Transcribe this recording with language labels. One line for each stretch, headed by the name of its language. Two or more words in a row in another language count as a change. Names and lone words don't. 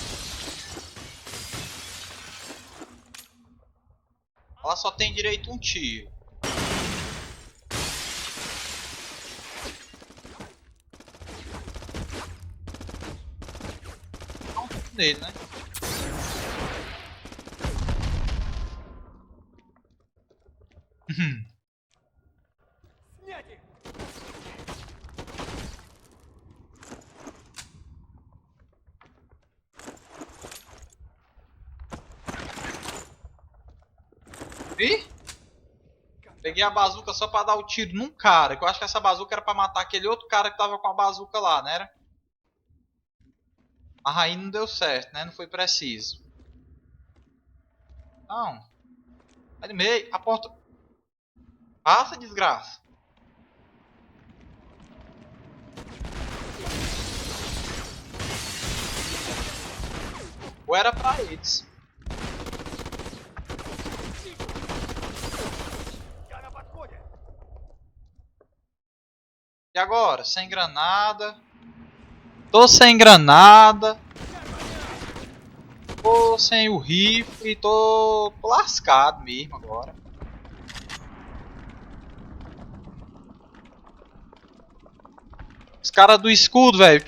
Portuguese: Ela só tem direito a um tiro. Não, nele, né?
Russian: Снять их!
Portuguese: Ih! Peguei a bazuca só pra dar o tiro num cara. Que eu acho que essa bazuca era pra matar aquele outro cara que tava com a bazuca lá, né? Ah, aí não deu certo, né? Não foi preciso. Não. Vai no meio. A porta. Passa, desgraça. Ou era pra eles.
Russian: Я на подходе!
Portuguese: E agora? Sem granada. Tô sem granada. Tô sem o rifle. Tô lascado mesmo agora. Os caras do escudo, velho.